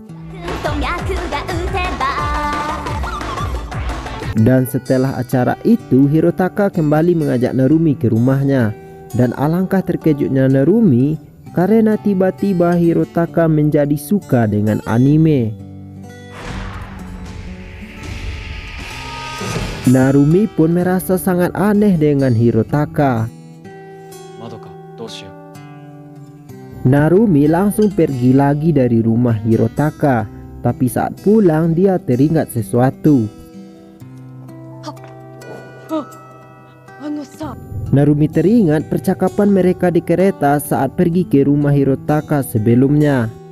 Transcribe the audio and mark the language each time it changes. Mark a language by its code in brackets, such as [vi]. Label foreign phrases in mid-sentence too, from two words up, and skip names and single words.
[id] Dan setelah acara itu, Hirotaka kembali mengajak Narumi ke rumahnya. Dan alangkah terkejutnya Narumi karena tiba-tiba Hirotaka menjadi suka dengan anime. Narumi pun merasa sangat aneh dengan Hirotaka. [ja] 窓か、どうしよう。 [id] Narumi langsung pergi lagi dari rumah Hirotaka. Tapi saat pulang dia teringat sesuatu. Narumi teringat percakapan mereka di kereta saat pergi ke rumah Hirotaka sebelumnya.